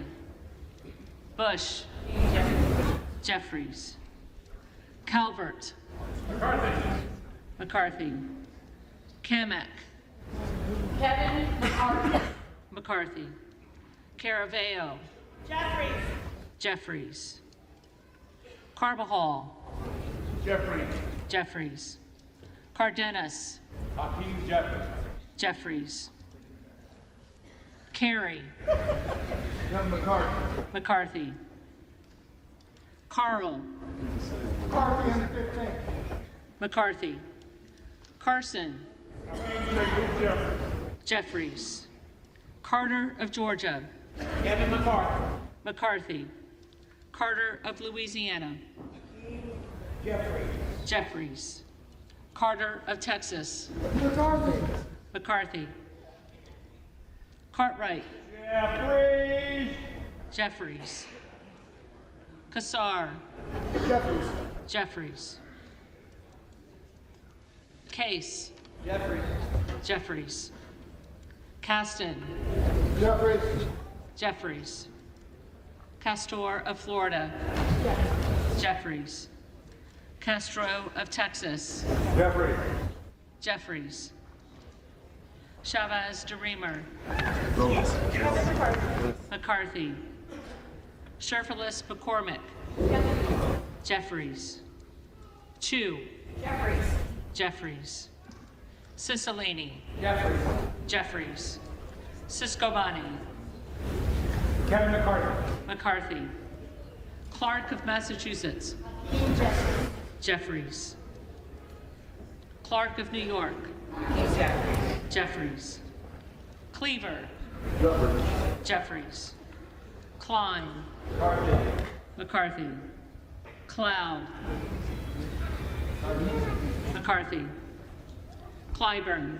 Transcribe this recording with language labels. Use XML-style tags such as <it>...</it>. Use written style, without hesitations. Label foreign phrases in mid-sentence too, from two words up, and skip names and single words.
<en>Bush. Jeffries. Calvert. McCarthy. Kamek. Kevin McCarthy. McCarthy. Caraveo. Jeffries. Jeffries. Carbajal. Jeffries. Jeffries. Cardenas. Hakeem Jeffries. Jeffries. Carey. Kevin McCarthy. McCarthy. Carl. McCarthy on the 15th. McCarthy. Carson. Jeffries. Jeffries. Carter of Georgia. Kevin McCarthy. McCarthy. Carter of Louisiana. Jeffries. Jeffries. Carter of Texas. McCarthy. McCarthy. Cartwright. Jeffries. Jeffries. Kassar. Jeffries. Jeffries. Case. Jeffries. Jeffries. Caston. Jeffries. Jeffries. Castor of Florida. Jeffries. Castro of Texas. Jeffries. Jeffries. Chavez de Reamer. McCarthy. Sherfilis McCormick. Jeffries. Chu. Jeffries. Jeffries. Cicilline. Jeffries. Jeffries. Ciscobani. Kevin McCarthy. McCarthy. Clark of Massachusetts. Jeffries. Clark of New York. Jeffries. Cleaver. Jeffries. Klein. McCarthy. Cloud. McCarthy. Clyburn.</en>